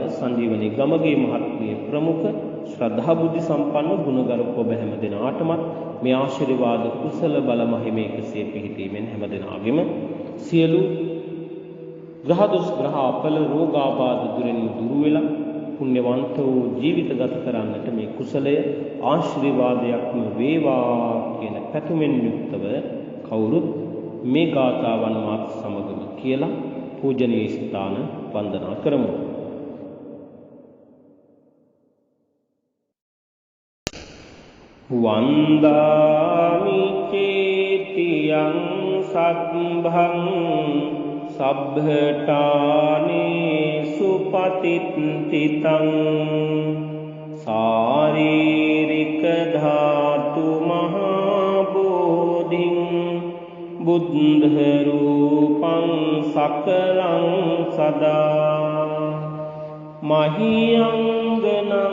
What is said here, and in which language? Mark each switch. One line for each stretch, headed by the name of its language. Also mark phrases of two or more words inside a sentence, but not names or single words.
Sinhala: සංජීවනී ගමගේ මහත්මිය ප්‍රමුඛ ශ්‍රද්ධා බුද්ධ සම්පන්න ගුණගරුක ඔබ හැම දෙනාටමත් මේ ආශිර්වාද කුසල බල මහිමේකසේ පිහිටීමෙන් හැම දෙනාගේම සියලු ග්‍රහ දොස් ග්‍රහ අපල රෝගාබාධ දුරින් දුරු වෙලා පුණ්‍යවන්ත වූ ජීවිත ගත කරන්නට මේ කුසලය ආශිර්වාදයක්ම වේවා කියන පැතුමෙන් යුක්තව කවුරුත් මේ ගාථාවන් මාත් සමගම කියලා පූජනීය ස්ථාන වන්දනා කරමු.
Pali: වන්දාමි චේතියං සබ්භං සබ්බඨානේ සුපතිත්තිතං සාරීරික ධාතු මහා බෝධිං බුද්ධ රූපං සකලං සදා මහියංගනං